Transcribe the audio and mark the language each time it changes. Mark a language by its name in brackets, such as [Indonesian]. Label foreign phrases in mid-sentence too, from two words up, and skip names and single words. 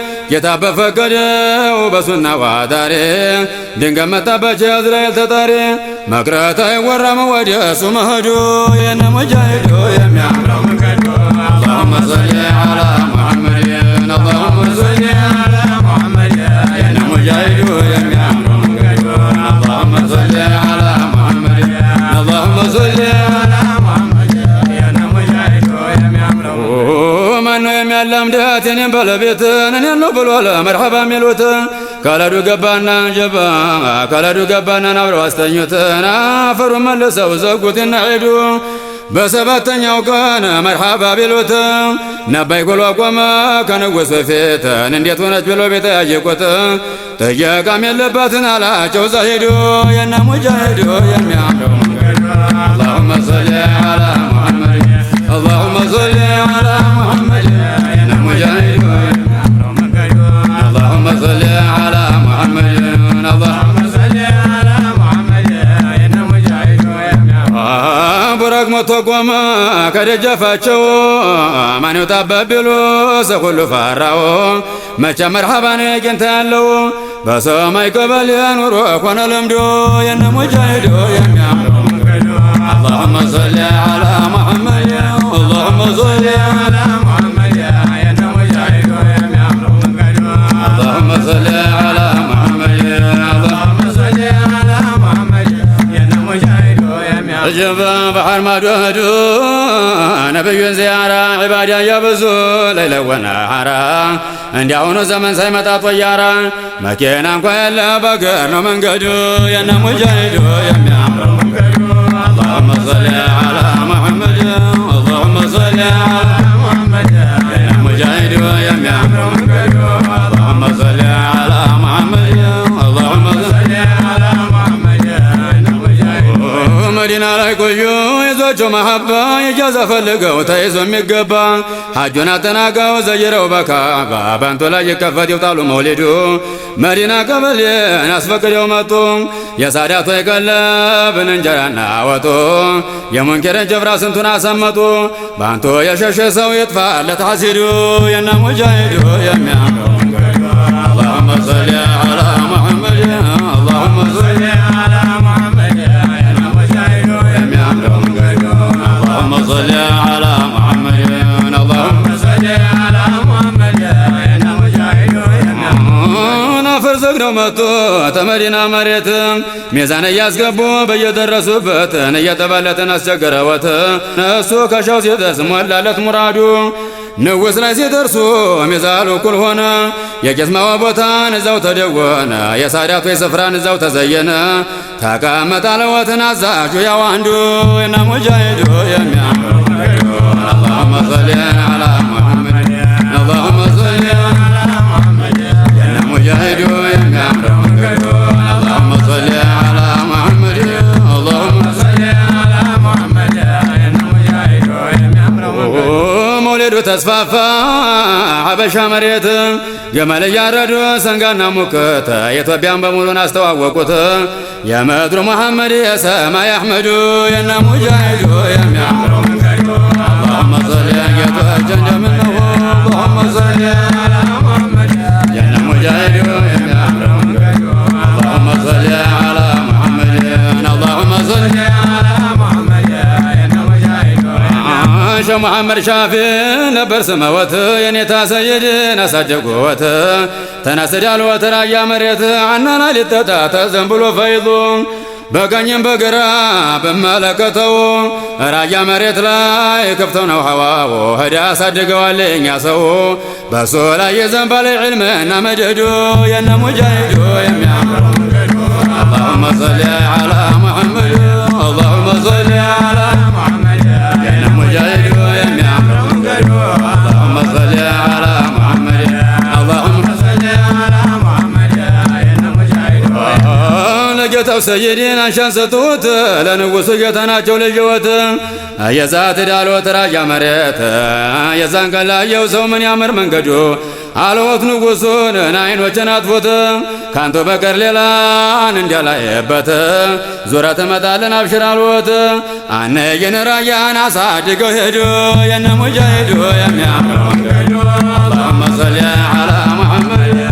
[Amharic] ጌታ በፈቀደው በሱናው አዳሪ ድንገት መጣባቸው የእዝራኤል ተጣሪ መቅረት አይወራም ወደ እሱ መሄዱ የነ ሙጃሂዱ የሚያምረው መንገዱ [Arabic] اللهم صل على محمد اللهم صل على محمد [Amharic] የነ ሙጃሂዱ የሚያምረው መንገዱ [Arabic] اللهم صل على محمد اللهم صل على محمد [Amharic] የነ ሙጃሂዱ የሚያምረው ማነው የሚያላምዳት የኔን ባለቤትን እኔን ነው ብሎ ለመርሐባ የሚሉት ካለዱ ገባና ጀባ ካለዱ ገባና አብረው አስተኙትን አፈሩን መልሰው ዘጉትና ሄዱ በሰባተኛው ቀን መርሐባ ቢሉት ነባይ ብሎ ቆመ ከንጉሥ ፊት እንዴት ሆነች ብሎ ቤት ያየቁት ጥያቄም የለባትን አላቸው ዛሂዱ የነ ሙጃሂዱ የሚያምረው መንገዱ [Arabic] اللهم صل على محمد اللهم صل على محمد [Amharic] የነ ሙጃሂዱ የሚያምረው መንገዱ [Arabic] اللهم صل على محمد اللهم صل على محمد [Amharic] የነ ሙጃሂዱ የሚያምረው ቡራክ ሞቶ ቆመ ከደጃፋቸው ማን ይውጣበት ቢሉ ሰው ሁሉ ፈራው መቼ መርሐባ ነው አግኝታ ያለው በሰማይ ቀበሌ ኑሮ ሆነ ለምዶ የነ ሙጃሂዱ የሚያምረው መንገዱ [Arabic] اللهم صل على محمد اللهم صل على محمد [Amharic] የነ ሙጃሂዱ የሚያምረው መንገዱ [Arabic] اللهم صل على محمد اللهم صل على محمد [Amharic] የነ ሙጃሂዱ የሚያምረው ጀባ ባህር ማዶ ሄዱ ነብዩን ዚያራ ዒባዳ ያበዙ ለይለ ወነሃራ እንዲያውኑ ዘመን ሳይመጣ ጦያራ መኪና እንኳ ያለ በእግር ነው መንገዱ የነ ሙጃሂዱ የሚያምረው መንገዱ [Arabic] اللهم صل على محمد اللهم صل على محمد [Amharic] የነ ሙጃሂዱ የሚያምረው መንገዱ [Arabic] اللهم صل على محمد اللهم صل على محمد [Amharic] የነ ሙጃሂዱ መዲና ላይ ቆዩ ይዟቸው መሐባ ኢጃዛ ፈልገው ተይዞ የሚገባ ሐጁን አጠናቀው ዘይረው በካዕባ ባንቶ ላይ ይከፈት ይውጣሉ መውሊዱ መዲና ቀበሌን አስፈቅደው መጡ የሳዳቶ የቀለብን እንጀራና ወጡ የሙንከርን ጀብራ ስንቱን አሰመጡ ባንቶ የሸሸ ሰው ይጥፋለት ሐሲዱ የነ ሙጃሂዱ የሚያምረው መንገዱ [Arabic] اللهم صل على محمد اللهم صل على محمد [Amharic] የነ ሙጃሂዱ የሚያምረው መንገዱ [Arabic] اللهم صل على محمد اللهم صل على محمد [Amharic] የነ ሙጃሂዱ ናፈር ዘግነው መጡ ተመዲና መሬት ሚዛን እያስገቡ በየደረሱበት እየተባለትን አስቸገረወት እሱ ከሻው ሲደርስ ሞላለት ሙራዱ ንጉሥ ላይ ሲደርሱ ሚዛኑ እኩል ሆነ የቄስማዋ ቦታን እዛው ተደወነ የሳዳቱ ስፍራን እዛው ተዘየነ ተቀመጠ አለወትን አዛዡ ያው አንዱ የነ ሙጃሂዱ የሚያምረው መንገዱ [Arabic] اللهم صل على محمد اللهم صل على محمد [Amharic] የነ ሙጃሂዱ የሚያምረው መንገዱ [Arabic] اللهم صل على محمد اللهم صل على محمد [Amharic] የነ ሙጃሂዱ የሚያምረው መንገዱ መውሊዱ ተስፋፋ ሀበሻ መሬት ገመል እያረዱ ሰንጋና ሙክት ኢትዮጵያን በሙሉን አስተዋወቁት የምድሩ መሐመድ የሰማይ አሕመዱ የነ ሙጃሂዱ የሚያምረው መንገዱ [Arabic] اللهم صل [Amharic] ጌቶችን ጀምነው [Arabic] اللهم صل على محمد [Amharic] የነ ሙጃሂዱ የሚያምረው መንገዱ [Arabic] اللهم صل على محمد اللهم صل على محمد [Amharic] የነ ሙጃሂዱ ሸህ መሐመድ ሻፊ ነበር ስመወት የኔታ ሰይድን አሳደጎወት ተነስድ ያልወት ራያ መሬት አናና ሊጠጣ ተዘንብሎ ፈይዱ በቀኝም በግራ በመለከተው ራያ መሬት ላይ ከፍተው ነው ሐዋው ሄዳ አሳድገዋል እኛ ሰው በሱ ላይ የዘንባል ዒልምና መደዱ የነ ሙጃሂዱ የሚያምረው መንገዱ [Arabic] اللهم صل على محمد اللهم صل على محمد [Amharic] የነ ሙጃሂዱ የሚያምረው መንገዱ [Arabic] اللهم صل على محمد اللهم صل على محمد [Amharic] የነ ሙጃሂዱ ለጌታው ሰይድን አንሻን ሰጡት ለንጉሱ ጌታ ናቸው ልጅወት የዛት ዳሎት ራያ መሬት የዛን ቀን ላየው ሰው ምን ያምር መንገዱ አልወት ንጉሱን አይኖችን አጥፎት ካንቶ በቀር ሌላን እንዲያላየበት ዙረ ትመጣለን አብሽር አልወት አነየን ራያን አሳድገው ሄዱ የነ ሙጃሂዱ የሚያምረው መንገዱ [Arabic] اللهم صل على محمد